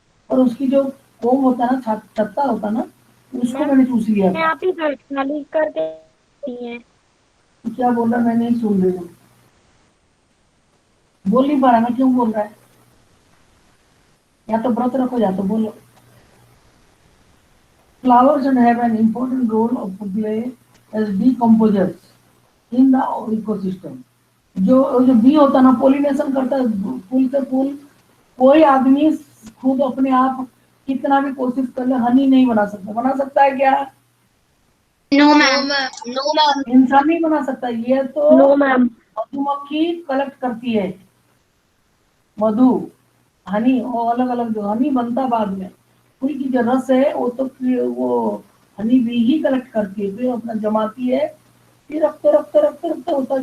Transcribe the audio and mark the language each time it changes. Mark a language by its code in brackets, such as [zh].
[hi] और उसकी जो कोम होता है ना, छत्ता होता है ना, उसको मैंने चूस लिया था। आप ही खाली करके दी है। क्या बोल रहा, मैं नहीं सुन रही हूँ, बोल नहीं पा रहा मैं, क्यों बोल रहा है? या तो व्रत रखो या तो बोलो। [en] Flowers and have an important role of to play as decomposers in the ecosystem. [hi] जो बी होता है ना, पोलिनेशन करता है फूल से फूल। कोई आदमी खुद अपने आप कितना भी कोशिश कर ले हनी नहीं बना सकता। बना सकता है क्या? [en] No ma'am, no ma'am. [hi] इंसान नहीं बना सकता। ये तो [en] No ma'am. [hi] मधुमक्खी कलेक्ट करती है मधु, हनी, और अलग अलग जो हनी बनता बाद में, फूल की जो रस है वो तो वो हनी भी ही कलेक्ट करती है, फिर अपना जमाती है, फिर रखते होता है।